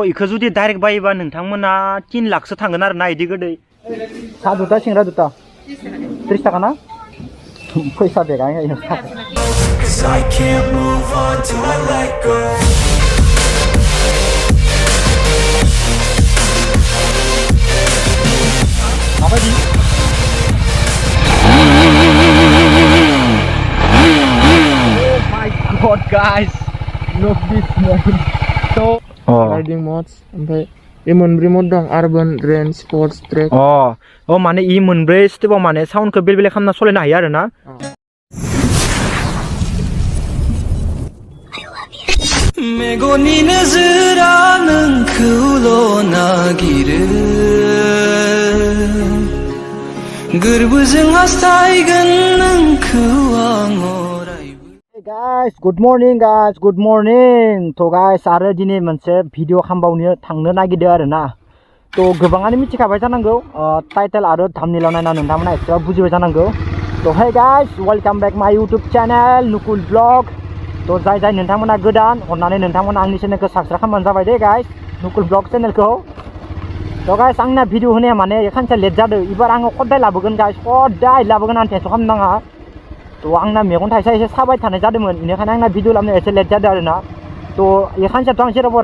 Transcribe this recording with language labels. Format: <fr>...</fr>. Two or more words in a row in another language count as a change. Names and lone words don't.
<brx>इखौ जुदि डाइरेक्ट बायोबा नोंथांमोना 3 लाखसो थांगोन आरोना इदि गोदै सा जुता सिंग्रा जुता 30 थाखा ना फैसा बेगा माबायदि</brx> <en>God guys look this man so riding mods</en> <brx>ओमफ्राय ए मोनब्रै mod दं</brx> <en>urban range sports track</en> <brx>माने इ मोनब्रै स्टेपाव माने साउन्डखौ बेले-बेले खालामना सलायनो हायो आरो ना मेगननि नोजोरा नोंखौल' नागिरो गोरबोजों हास्थायगोन नोंखौ आं</brx> <en>guys good morning to guys</en> <brx>आरो दिनै मोनसे भिडिअ खालामबावनो थांनो नागिरदों आरो ना तो गोबाङानो मिथिखाबाय जानांगौ टाइटेल आरो थाम्बनेइलाव नायना नोंथांमोना एसेबाबो बुजिबाय जानांगौ तो hey</brx> <en>guys welcome back my YouTube channel Nukul vlog</en> <brx>तो जाय नोंथांमोना गोदान अननानै नोंथांमोना आंनि चेनेलखौ साबस्क्राइब खालामबानो जाबाय दे guys Nukul vlog चेनेलखौ तो guys आंना भिडिअ होनाया माने एखानसे लेट जादों एबार आङो खदाय लाबोगोन guys खदाय लाबोगोन आं टेनसन खालामनाङा तो आंना मेगन थाइसे एसे साबाय थानाय जादोंमोन बेनिखायनो आंना भिडिअ लाबोनो एसे लेट जादों आरोना तो एखानसेथ' आं जेरावबो</brx>